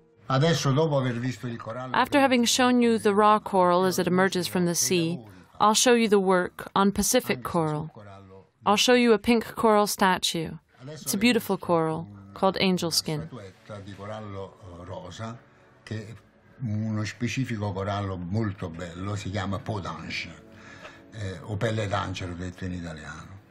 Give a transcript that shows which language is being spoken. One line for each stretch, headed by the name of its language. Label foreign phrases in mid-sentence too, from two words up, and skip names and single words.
Italian: Adesso, dopo aver visto il corallo...
English: After having shown you the raw coral as it emerges from the sea, I'll show you the work on Pacific coral. I'll show you a pink coral statue. It's a beautiful coral called angel skin.
Italian: Di corallo rosa, che è uno specifico corallo molto bello, si chiama
French: peau d'ange,
Italian: o pelle d'angelo detto in italiano.